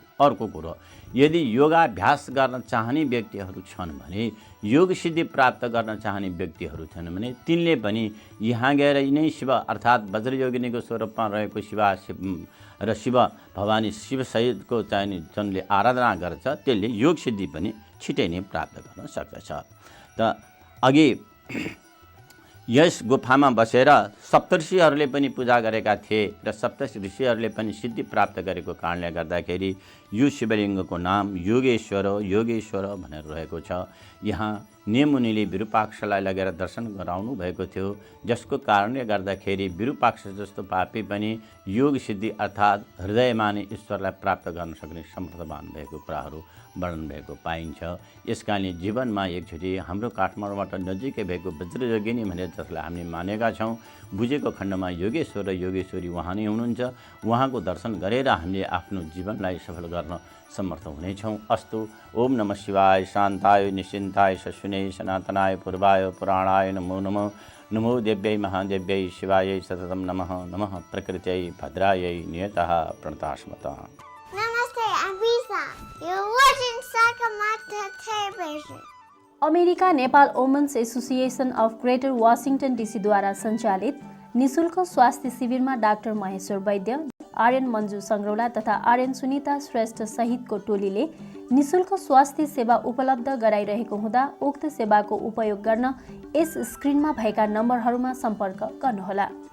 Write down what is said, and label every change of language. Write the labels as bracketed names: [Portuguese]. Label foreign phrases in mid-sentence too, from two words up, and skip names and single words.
[Nepali] अर्को कुरो, यदि योगाभ्यास गर्न चाहने व्यक्तिहरू छन् भने, योग सिद्धि प्राप्त गर्न चाहने व्यक्तिहरू छन् भने तिनले पनि यहाँ गएर नै शिव अर्थात् वज्रयोगिनीको स्वरूपमा रहेको र शिव भवानी शिवसहितको चाहिँ जनले आराधना गर्छ, त्यसले योग सिद्धि पनि छिटै नै प्राप्त गर्न सक्दछ। त अघि यस गुफामा बसेर सप्तऋषिहरूले पनि पूजा गरेका थिए र सप्तऋषिहरूले पनि सिद्धि प्राप्त गरेको कारणले गर्दाखेरि यो शिवलिङ्गको नाम योगेश्वर योगेश्वर भनेर रहेको छ। यहाँ नेमुनिले विरूपाक्षलाई लगेर दर्शन गराउनु भएको थियो, जसको कारणले गर्दाखेरि विरूपाक्ष जस्तो पापी पनि योग सिद्धि अर्थात् हृदयमा नै ईश्वरलाई प्राप्त गर्न सक्ने समर्थवान भएको कुराहरू वर्णन भएको पाइन्छ। यस कारणले जीवनमा एकचोटि हाम्रो काठमाडौँबाट नजिकै भएको वज्रयोगिनी भनेर जसलाई हामीले मानेका छौँ, बुझेको खण्डमा योगेश्वर र योगेश्वरी उहाँ नै हुनुहुन्छ। उहाँको दर्शन गरेर हामीले आफ्नो जीवनलाई सफल गर्न समर्थ हुनेछौँ। अस्तु। [Sanskrit] ओम नमः शिवाय, शान्ताय निश्चिन्ताय शश्विने सनातनाय पूर्वाय पुराणाय नमो नमः। नमो देव्यै महादेव्यै शिवायै सततं नमः। नमः प्रकृत्यै भद्रायै नियतः प्रणतास्मता। [English] Namaste, I'm Visa. You're watching Sagarmatha Television. [Nepali] अमेरिका नेपाल वुमेन्स एसोसिएसन अफ ग्रेटर वासिङटन डीसीद्वारा सञ्चालित निशुल्क स्वास्थ्य शिविरमा डाक्टर महेश्वर वैद्य, आर्यन मन्जु सङ्ग्रौला तथा आर्यन सुनिता श्रेष्ठ सहितको टोलीले निशुल्क स्वास्थ्य सेवा उपलब्ध गराइरहेको हुँदा उक्त सेवाको उपयोग गर्न यस स्क्रिनमा भएका नम्बरहरूमा सम्पर्क गर्नुहोला।